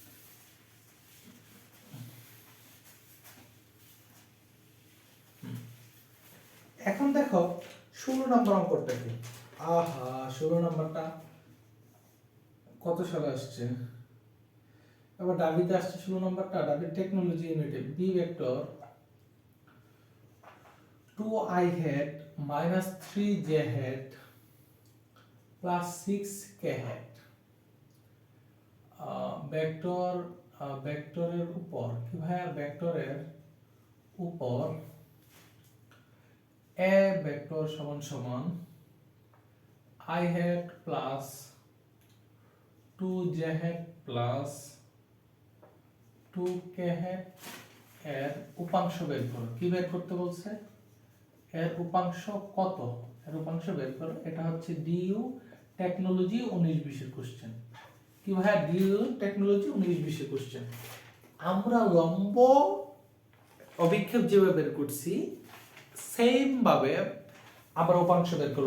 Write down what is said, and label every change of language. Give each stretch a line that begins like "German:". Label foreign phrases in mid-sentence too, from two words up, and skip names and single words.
Bangla: এখন দেখো 16 নম্বর অঙ্কটা কি। আহা, 16 নম্বরটা কত সালে আসছে? আবার ডাবিতে আসছে 16 নম্বরটা। ডাবি
English: technology unit
Bangla: বি ভেক্টর
English: 2i hat minus 3j hat plus 6k hat
Bangla: ভেক্টরের উপর কি ভাইয়া? ভেক্টরের উপর a ভেক্টর সমান সমান
English: i hat plus 2j hat plus 2k hat
Bangla: এর উপাংশ বের করো। কি বের করতে বলছে? এর উপাংশ কত? এর উপাংশ বের করো। এটা হচ্ছে ডিইউ টেকনোলজি 19-20 এর কোশ্চেন। কি ভাই ডিউ টেকনোলজি 19-20 কোশ্চেন। আমরা লম্ব অভিক্ষেপ যেভাবে বের করছি সেম ভাবে আমরা উপাংশ বের করব।